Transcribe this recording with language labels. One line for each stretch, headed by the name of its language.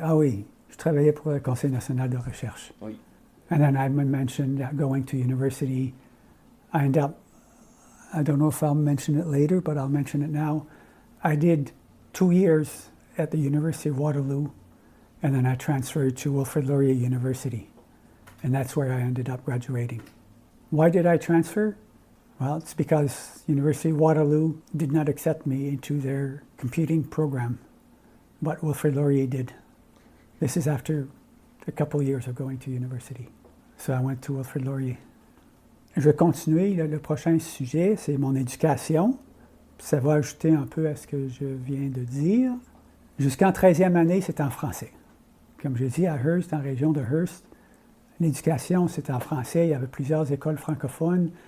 French: Ah oui, je travaillais pour le Conseil national de recherche. Oui.
English: And then I mentioned going to university. I ended up, I don't know if I'll mention it later, but I'll mention it now. I did 2 years at the University of Waterloo, and then I transferred to Wilfrid Laurier University. And that's where I ended up graduating. Why did I transfer? Well, it's because University of Waterloo did not accept me into their computing program, but Wilfrid Laurier did. This is after a couple of years of going to university. So I went to Wilfrid Laurier.
French: Je vais continuer. Le prochain sujet, c'est mon éducation. Ça va ajouter un peu à ce que je viens de dire. Jusqu'en 13e année, c'était en français. Comme je dis, à Hearst, dans la région de Hearst, l'éducation, c'était en français. Il y avait plusieurs écoles francophones.